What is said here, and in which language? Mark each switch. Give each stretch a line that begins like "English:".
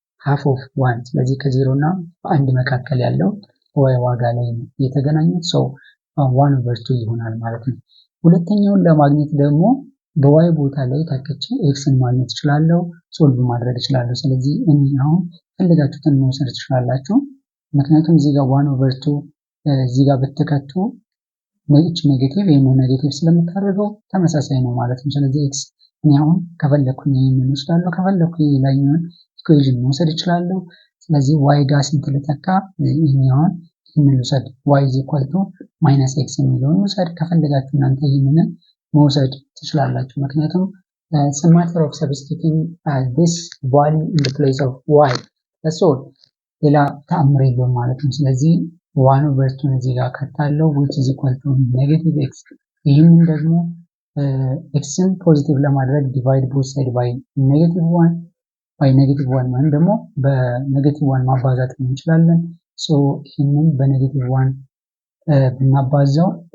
Amharic: half of 1 ስለዚህ ከ0 እና በ1 መካከል ያለው ዋይ ዋጋ ላይ ነው የተገናኙት። so 1 over 2 ይሆናል ማለት ነው። ሁለተኛውን ለማግኘት ደግሞ በዋይ ቦታ ላይ ታከቼ ኤክስን ማግኘት እችላለሁ፣ ሶልቭ ማድረግ እችላለሁ። ስለዚህ አሁን ፈልጋችሁትን መውሰድ ትችላላችሁ። ምክንያቱም እዚህ ጋር 1 over 2 እዚህ ጋር ብትከቱ ነጭ ኔጌቲቭ ይሄን ኔጌቲቭ ስለምታደርገው ተመሳሳይ ነው ማለት ነው። ስለዚህ ኤክስ አሁን ከፈለኩኝ ይሄንን ወስዳለሁ፣ ከፈለኩኝ ላይኛውን ኢኩዌሽን መውሰድ እችላለሁ። ስለዚህ y ጋር ስንት ልተካ? ይሄኛውን ልውሰድ y -x የሚለውን ውሰድ። ከፈለጋችሁ እናንተ ይሄንን መውሰድ ትችላላችሁ። ምክንያቱም
English: it's a matter of substituting this value in the place of y. that's all.
Amharic: ሌላ ተአምር የለውም ማለት ነው። ስለዚህ 1/2 እዚህ ጋር ከታለው which is equal to -x። ይህንን ደግሞ xን ፖዚቲቭ ለማድረግ
English: divide both side by -1
Amharic: ወይም ደግሞ በ1 ማባዛት እንችላለን። ሶ ይህንን በ1 ብናባዛው